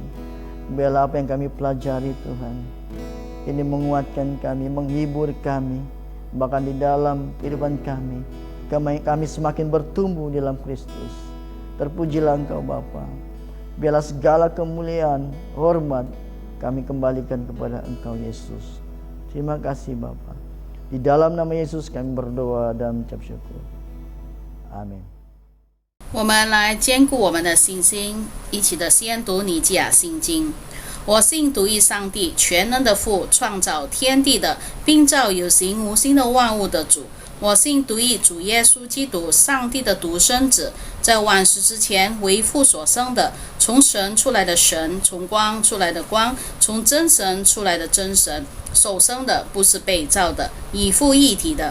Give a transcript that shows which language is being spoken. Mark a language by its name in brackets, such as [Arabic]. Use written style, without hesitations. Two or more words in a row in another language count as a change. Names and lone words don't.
[Indonesian] Biarlah apa yang kami pelajari Tuhan, ini menguatkan kami, menghibur kami, bahkan di dalam kehidupan kami semakin bertumbuh dalam Kristus. Terpujilah Engkau Bapa. Biarlah segala kemuliaan, hormat kami kembalikan kepada Engkau Yesus. Terima kasih Bapa. Di dalam nama Yesus kami berdoa dan mengucap syukur. Amin. [Chinese] 我们来兼顾我们的信心，一起的先读尼基亚信经。我信独一上帝，全能的父，创造天地的，并造有形无形的万物的主。我信独一主耶稣基督，上帝的独生子，在万事之前为父所生的，从神出来的神，从光出来的光，从真神出来的真神，首生的，不是被造的，以父一体的。